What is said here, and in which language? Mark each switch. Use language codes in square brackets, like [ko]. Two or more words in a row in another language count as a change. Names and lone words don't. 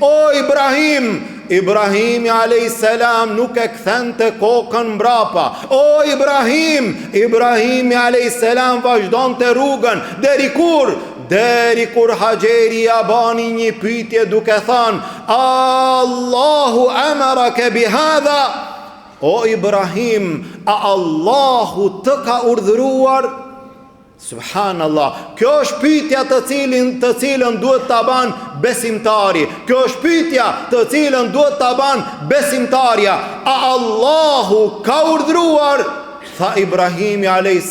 [sq] O Ibrahim, Ibrahimi a.s. nuk e kthente kokën mbrapa. O Ibrahim, Ibrahimi a.s. vazhdon të rrugën. Deri kur Haxheri ja bani një pyetje duke thënë, [ar] آلله أمرك بهذا. [sq] O Ibrahim, a Allahu të ka urdhëruar? Subhanallah. Kjo është pyetja të cilën duhet ta ban besimtari. Kjo është pyetja të cilën duhet ta ban besimtarja. A Allahu ka urdhëruar? Tha Ibrahimi a.s.